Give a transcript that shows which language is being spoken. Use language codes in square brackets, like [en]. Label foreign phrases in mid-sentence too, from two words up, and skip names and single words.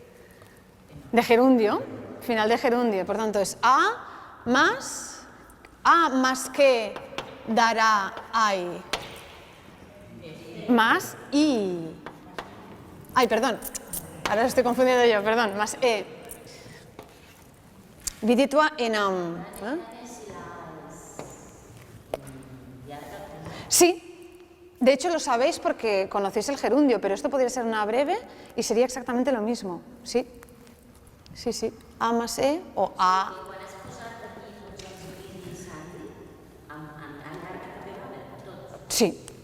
[es] De gerundio. Final de gerundio. Por tanto, es A más que dará ay. Más I. Ay, perdón. Ahora estoy confundiendo yo, perdón. Más E. [sa] विदित्वा एनम्. [es] Sí, de hecho lo sabéis porque conocéis el gerundio, pero esto podría ser una breve y sería exactamente lo mismo. Sí, sí, sí. A más E o A. Sí.